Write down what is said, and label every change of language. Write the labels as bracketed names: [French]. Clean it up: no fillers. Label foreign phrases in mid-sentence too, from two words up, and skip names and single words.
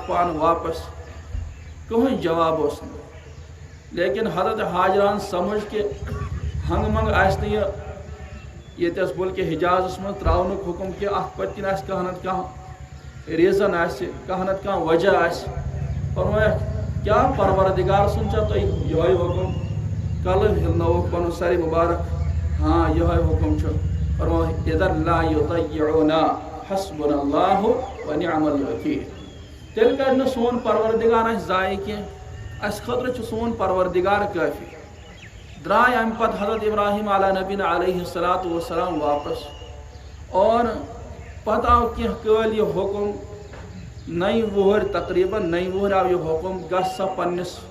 [Kashmiri] پانہٕ واپس کٕہٕنۍ جواب اوس نہٕ لیکن حضرت حاجران سمجھ کہ ہنٛگہٕ منٛگہٕ آسہِ نہٕ ییٚتٮ۪س بلکہ حجازس منٛز ترٛاونُک حُکم کہِ اتھ پٔتۍ کِنۍ آسہِ کانٛہہ نتہٕ کانٛہہ ریٖزن آسہِ کانٛہہ نتہٕ کانٛہہ وجہ آسہِ فرمٲیکھ کیٛاہ پروردگار سُنٛد چھا تۄہہِ یِہوے حُکم کلہٕ ہِلنووُکھ پنُن سرِ مُبارک ہاں یِہوے حُکم چھُ فرمووُکھ [Arabic] اِذا لا یُضیعُنا حسبنا اللہ ونعم الوکیل [Kashmiri] تیٚلہِ کَرِ نہٕ سون پروردگار اَسہِ ضایع کینٛہہ اَسہِ خٲطرٕ چھُ سون پروردگار کٲفی درٛاے اَمہِ پتہٕ حضرت ابراہیم [Arabic] علیٰ نبیٖن علیہ الصلاۃ وسلام [Kashmiri] واپس اور پتہٕ آو کینٛہہ کٲلۍ یہِ حُکم نَیہِ وُہٕرۍ تقریٖباً نَیہِ وُہٕرۍ آو یہِ حُکم گژھ سا پننِس